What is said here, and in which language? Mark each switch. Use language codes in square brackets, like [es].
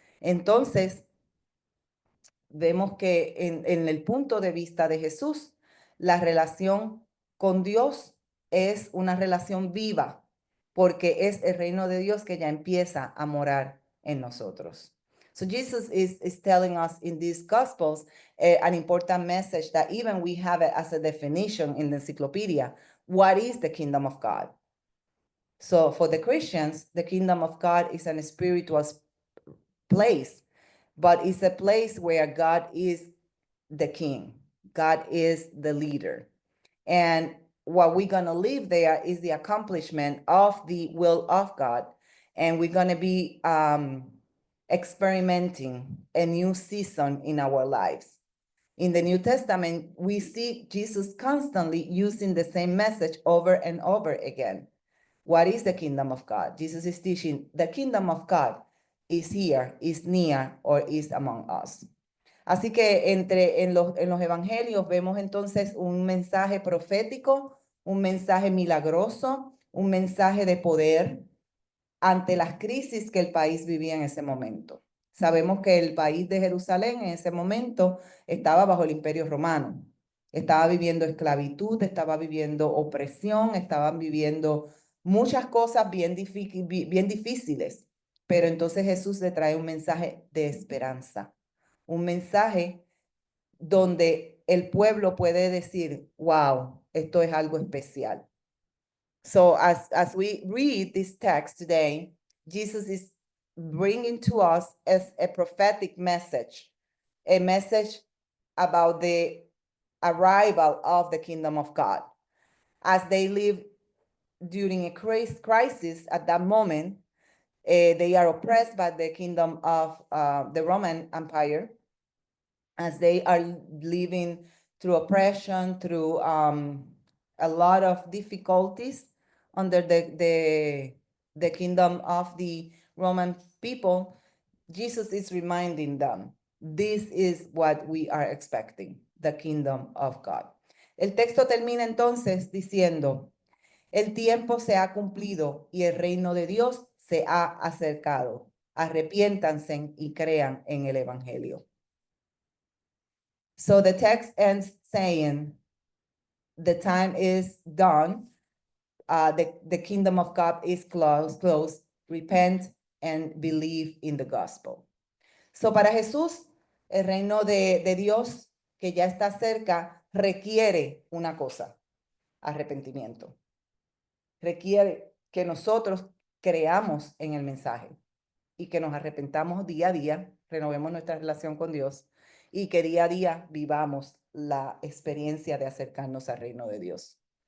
[es] Entonces, vemos que en el punto de vista de Jesús, la relación con Dios es una relación viva, porque es el reino de Dios que ya empieza a morar en nosotros. [en] So Jesus is telling us in these Gospels an important message that even we have it as a definition in the encyclopedia. What is the kingdom of God? So for the Christians, the kingdom of God is a spiritual place, but it's a place where God is the king. God is the leader. And what we're going to live there is the accomplishment of the will of God. And we're going to be experimenting a new season in our lives. In the New Testament, we see Jesus constantly using the same message over and over again. What is the kingdom of God? Jesus is teaching the kingdom of God is here, is near, or is among us. [es] Así que en los evangelios vemos entonces un mensaje profético, un mensaje milagroso, un mensaje de poder ante las crisis que el país vivía en ese momento. Sabemos que el país de Jerusalén en ese momento estaba bajo el Imperio Romano. Estaba viviendo esclavitud, estaba viviendo opresión, estaban viviendo muchas cosas bien difíciles. Pero entonces Jesús le trae un mensaje de esperanza, un mensaje donde el pueblo puede decir, wow, esto es algo especial. [en] So as we read this text today, Jesus is bringing to us as a prophetic message, a message about the arrival of the kingdom of God. As they live during a crisis at that moment, they are oppressed by the kingdom of the Roman Empire, as they are living through oppression, through a lot of difficulties under the kingdom of the Roman people. Jesus is reminding them, this is what we are expecting, the kingdom of God. [es] El texto termina entonces diciendo, el tiempo se ha cumplido y el reino de Dios se ha acercado. Arrepiéntanse y crean en el evangelio. [en] So the text ends saying, the time is done. The kingdom of God is close. Repent and believe in the gospel. [es] So para Jesús, el reino de Dios que ya está cerca requiere una cosa, arrepentimiento. Requiere que nosotros creamos en el mensaje y que nos arrepentamos día a día, renovemos nuestra relación con Dios y que día a día vivamos la experiencia de acercarnos al reino de Dios.